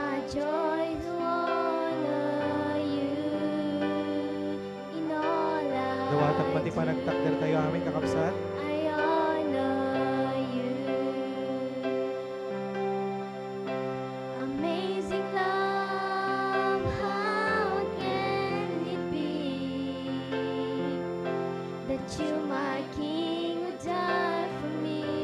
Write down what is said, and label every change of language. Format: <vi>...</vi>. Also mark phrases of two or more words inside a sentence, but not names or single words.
<en>joy to honor you in all I</en> <ilo>Dawatag pati panagtakder tayo amin kakabsat.</ilo> <en>I honor you. Amazing love, how can it be that you, my King, would die for me?</en>